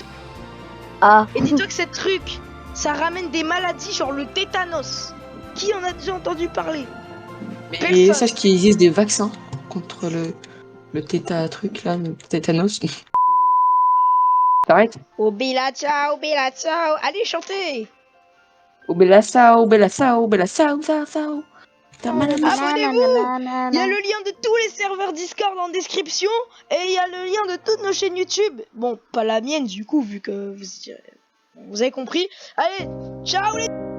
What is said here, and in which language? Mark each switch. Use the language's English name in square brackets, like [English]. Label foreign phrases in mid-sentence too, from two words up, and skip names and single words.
[French] Et dis-toi que cette truc, ça ramène des maladies genre le tétanos. Qui en a déjà entendu parler? Et sache qu'il existe des vaccins contre le truc là, le tétanos. T'arrêtes? Oh bella ciao, allez chanter. [Italian] Oh bella sao, bella sao, bella sao, sao, sao. [French] Abonnez-vous. Il y a le lien de tous les serveurs Discord en description et il y a le lien de toutes nos chaînes YouTube. Bon, pas la mienne du coup vu que vous avez compris. Allez, ciao les